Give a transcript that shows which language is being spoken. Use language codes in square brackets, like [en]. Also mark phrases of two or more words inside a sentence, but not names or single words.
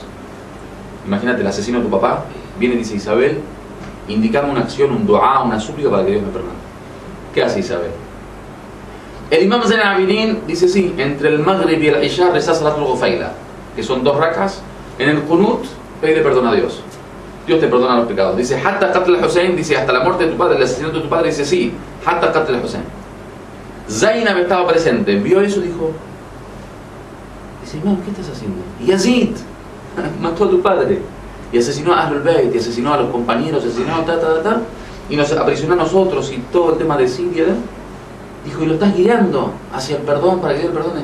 [es] Imagínate, el asesino de tu papá viene y dice: Isabel, indicame una acción, un dua, una súplica para que Dios me perdone. ¿Qué hace Isabel? El Imam Zayn al-Abidin dice: sí, entre el Maghrib y el Isha rezás Salatul Ghufayla, que son 2 rakas. En el Qunut pide perdón a Dios. Dios te perdona los pecados. Dice: [ar] حتى قتل الحسين, [es] dice: hasta la muerte de tu padre, el asesinato de tu padre. Dice: sí, [ar] حتى قتل الحسين. [es] Zainab estaba presente, vio eso y dijo: Imam, ¿qué estás haciendo? Y Yazid mató a tu padre y asesinó a Ahlul Bayt, y asesinó a los compañeros, asesinó a y nos aprisionó a nosotros y todo el tema de Siria. Dijo: y lo estás guiando hacia el perdón, para que Dios perdone.